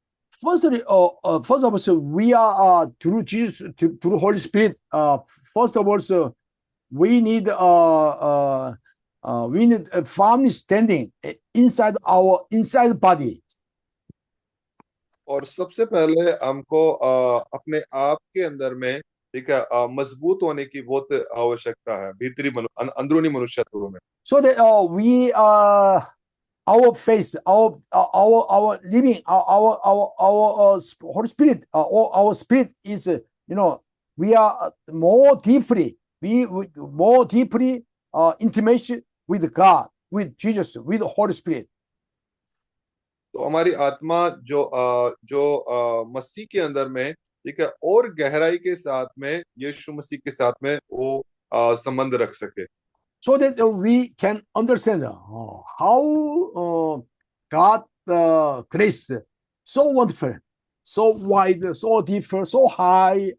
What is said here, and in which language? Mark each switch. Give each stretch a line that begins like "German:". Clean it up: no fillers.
English: Firstly, first of all, so we are through Jesus, through Holy Spirit. First of all, so we need a firmly standing inside inside body.
Hindi: और सबसे पहले हमको अपने आप के अंदर में, ठीक है, मजबूत होने की बहुत आवश्यकता है भीतरी अंदरूनी मनुष्यत्व में।
English: So that we our faith, our living, our Holy Spirit, our spirit is, we are more deeply, more deeply intimate with God, with Jesus, with the Holy Spirit.
Hindi: तो हमारी आत्मा जो मसीह के अंदर में, ठीक है, और गहराई के साथ में यीशु मसीह के साथ में वो संबंध रख सके,
English: so that we can understand how God grace so wonderful, so wide, so deep, so high.